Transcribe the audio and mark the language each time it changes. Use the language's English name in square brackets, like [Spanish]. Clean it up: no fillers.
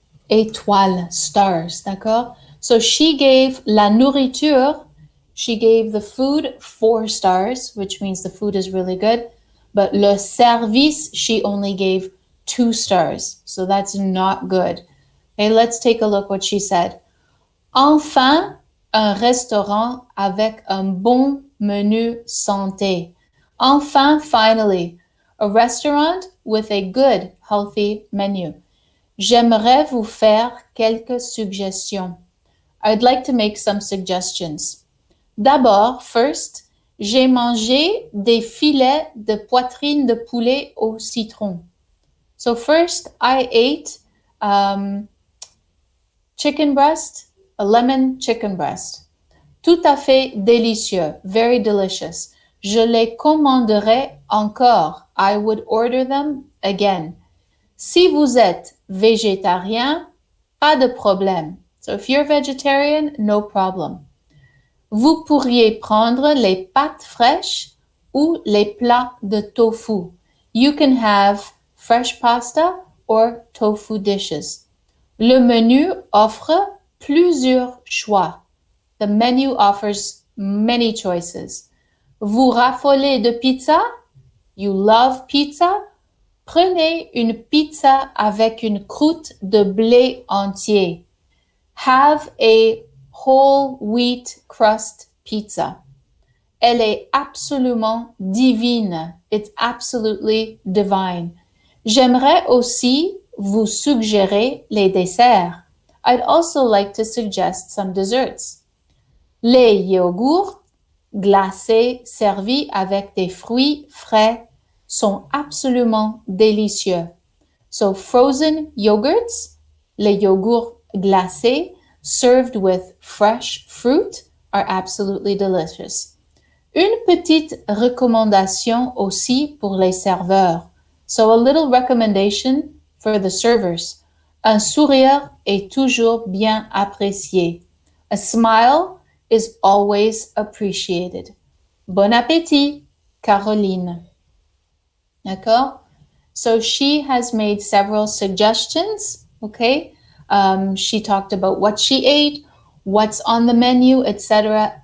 [English] Étoile, stars, d'accord? So she gave [French] la nourriture, [English] she gave the food 4 stars, which means the food is really good. But le service, she only gave 2 stars. So that's not good. Okay, let's take a look what she said. [French] Enfin, un restaurant avec un bon menu santé. [English] Enfin, finally, a restaurant with a good, healthy menu. [French] J'aimerais vous faire quelques suggestions. [English] I'd like to make some suggestions. [French] D'abord, first, j'ai mangé des filets de poitrine de poulet au citron. [English] So first, I ate chicken breast, a lemon chicken breast. [French] Tout à fait délicieux, [English] very delicious. [French] Je les commanderai encore. [English] I would order them again. [French] Si vous êtes végétarien, pas de problème. [English] So if you're vegetarian, no problem. [French] Vous pourriez prendre les pâtes fraîches ou les plats de tofu. [English] You can have fresh pasta or tofu dishes. [French] Le menu offre plusieurs choix. [English] The menu offers many choices. [French] Vous raffolez de pizza? [English] You love pizza? [French] Prenez une pizza avec une croûte de blé entier. [English] Have a whole wheat crust pizza. [French] Elle est absolument divine. [English] It's absolutely divine. [French] J'aimerais aussi vous suggérer les desserts. [English] I'd also like to suggest some desserts. [French] Les yogourts glacés servis avec des fruits frais sont absolument délicieux. [English] So frozen yogurts, [French] les yogourts glacés [English] served with fresh fruit are absolutely delicious. [French] Une petite recommandation aussi pour les serveurs. [English] So a little recommendation for the servers. [French] Un sourire est toujours bien apprécié. [English] A smile is always appreciated. [French] Bon appétit, Caroline. D'accord? [English] So she has made several suggestions, okay? She talked about what she ate, what's on the menu, etc.